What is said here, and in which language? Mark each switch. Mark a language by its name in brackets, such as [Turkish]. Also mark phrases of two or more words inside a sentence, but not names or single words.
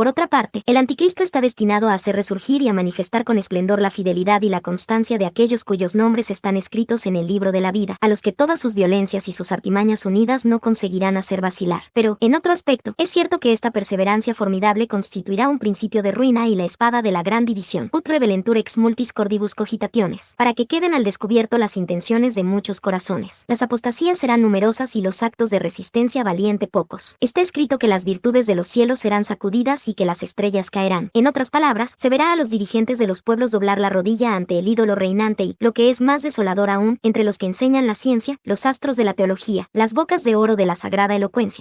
[Spanish] Por otra parte, el anticristo está destinado a hacer resurgir y a manifestar con esplendor la fidelidad y la constancia de aquellos cuyos nombres están escritos en el libro de la vida, a los que todas sus violencias y sus artimañas unidas no conseguirán hacer vacilar. Pero, en otro aspecto, es cierto que esta perseverancia formidable constituirá un principio de ruina y la espada de la gran división, [Latin] ut revelentur ex multis cordibus cogitationes, [Spanish] para que queden al descubierto las intenciones de muchos corazones. Las apostasías serán numerosas y los actos de resistencia valiente pocos. Está escrito que las virtudes de los cielos serán sacudidas y que las estrellas caerán. En otras palabras, se verá a los dirigentes de los pueblos doblar la rodilla ante el ídolo reinante y, lo que es más desolador aún, entre los que enseñan la ciencia, los astros de la teología, las bocas de oro de la sagrada elocuencia.